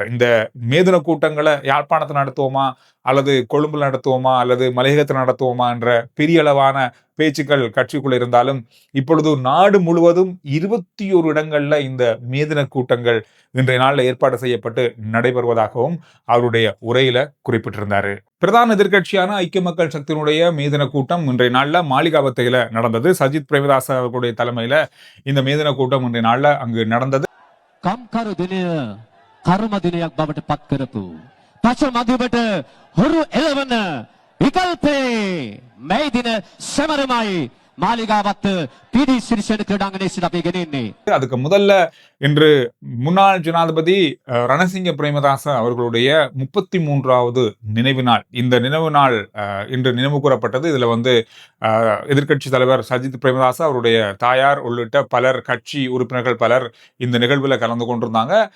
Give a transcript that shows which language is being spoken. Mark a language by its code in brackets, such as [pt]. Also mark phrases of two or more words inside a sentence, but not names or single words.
[ta] இந்த மேதின கூட்டங்களை யாழ்ப்பாணத்தில் நடத்துவோமா அல்லது கொழும்புல நடத்துவோமா அல்லது மலையகத்தில் நடத்துவோமா என்ற பெரிய அளவான பேச்சுக்கள் கட்சிக்குள்ள இருந்தாலும் இப்பொழுது நாடு முழுவதும் 21 இடங்கள்ல இந்த மேதின கூட்டங்கள் இன்றைய நாளில் ஏற்பாடு செய்யப்பட்டு நடைபெறுவதாகவும் அவருடைய உரையில குறிப்பிட்டிருந்தாரு. பிரதான எதிர்கட்சியான ஐக்கிய மக்கள் சக்தியினுடைய மேதின கூட்டம் இன்றைய நாள்ல மாளிகாவத்தையில நடந்தது. சஜித் பிரேமதாஸ் அவர்களுடைய தலைமையில இந்த மேதின கூட்டம் இன்றைய நாள்ல அங்கு நடந்தது. [si] කම්කරු දිනය කර්ම දිනයක් බවට පත් කරපු පච මධ්‍යමට හොරු එළවන විකල්පේ මේ දින සමරමයි මාලිගාවත් PD සිරිසෙන ක්‍රීඩාංගණයේ සිට අපි ගෙනෙන්නේ. [ta] அதுக்கு முதல்ல இன்று முன்னாள் ஜனாதிபதி ரணசிங்க பிரேமதாச அவர்களுடைய 33வது நினைவு நாள். இந்த நினைவு நாள் இன்று நினைவு கூறப்பட்டது. இதுல எதிர்க்கட்சி தலைவர் சஜித் பிரேமதாச அவருடைய தாயார் உள்ளிட்ட பலர், கட்சி உறுப்பினர்கள் பலர் இந்த நிகழ்வில் கலந்து கொண்டிருந்தாங்க.